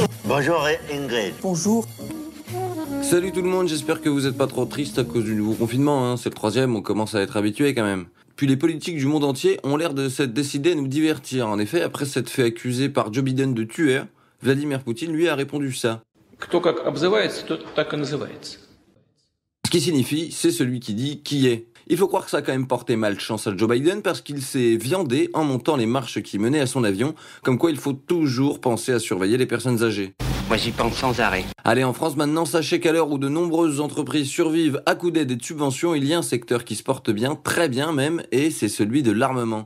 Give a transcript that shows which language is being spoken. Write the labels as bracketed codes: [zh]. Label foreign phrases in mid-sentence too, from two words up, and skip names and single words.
[fr] Bonjour Ingrid. Bonjour. Salut tout le monde, j'espère que vous êtes pas trop triste à cause du nouveau confinement, hein. C'est le 3e, on commence à être habitué quand même. Puis les politiques du monde entier ont l'air de s'être décidés à nous divertir. En effet, après s'être fait accuser par Joe Biden de tueur, Vladimir Poutine lui a répondu ça. [ru] Кто как обзывается, тот так и называется. [fr] Ce qui signifie, c'est celui qui dit qui est. Il faut croire que ça a quand même porté malchance à Joe Biden parce qu'il s'est viandé en montant les marches qui menaient à son avion, comme quoi il faut toujours penser à surveiller les personnes âgées. Moi j'y pense sans arrêt. Allez, en France maintenant, sachez qu'à l'heure où de nombreuses entreprises survivent à coups d'aide et de subventions, il y a un secteur qui se porte bien, très bien même, et c'est celui de l'armement.